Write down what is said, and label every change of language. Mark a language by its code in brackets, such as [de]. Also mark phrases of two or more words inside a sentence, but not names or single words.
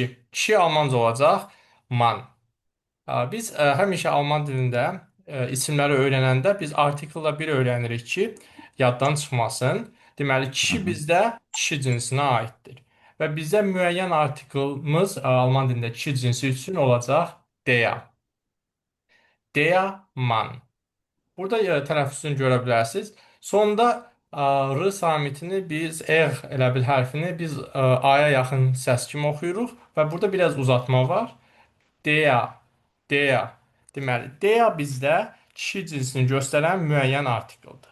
[az] Kişi Almanca olacaq man. Biz həmişə Alman dilində isimləri öyrənəndə biz artikulla bir öyrənirik ki, yaddan çıxmasın. Deməli, Hı kişi hı. bizdə kişi cinsinə aiddir. Və bizdə müəyyən artiklımız Alman dilində kişi cinsi üçün olacaq der. [de] Der Mann. [az] Burada tələffüzünü görə bilərsiniz. Sonda R samitini biz elə bil hərfini biz A-ya yaxın səs kimi oxuyuruq və burada biraz uzatma var. [de] Dea, dea. [az] Deməli, dea bizdə kişi cinsini göstərən müəyyən artikeldir.